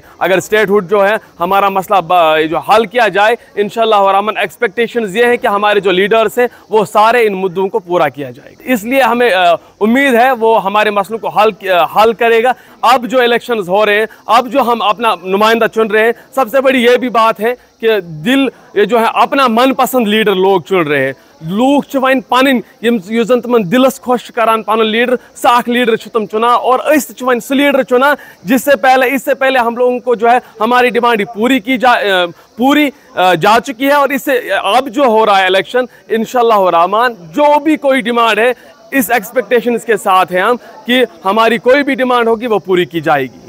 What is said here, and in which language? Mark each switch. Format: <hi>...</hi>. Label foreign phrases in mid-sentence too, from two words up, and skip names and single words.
<hi>अगर स्टेटहुड जो है हमारा मसला जो हल किया जाए, इंशाल्लाह रहमान एक्सपेक्टेशंस ये है कि हमारे जो लीडर्स हैं वो सारे इन मुद्दों को पूरा किया जाएगा। इसलिए हमें उम्मीद है वो हमारे मसलों को हल करेगा। अब जो इलेक्शंस हो रहे हैं, अब जो हम अपना नुमाइंदा चुन रहे हैं, सबसे बड़ी ये भी बात है कि ये जो है अपना मनपसंद लीडर लोग चुन रहे हैं।</hi> <ks>लोग वन पन युजन तमन दिलस खुश करान पन लीडर, साख लीडर तुम चुना और वन सह लीडर चुना</ks> <hi>इससे पहले हम लोगों को जो है हमारी डिमांड पूरी जा चुकी है। और इससे अब जो हो रहा है इलेक्शन, इंशाल्लाह रहमान जो भी कोई डिमांड है, इस एक्सपेक्टेशंस के साथ हैं हम कि हमारी कोई भी डिमांड होगी वो पूरी की जाएगी।</hi>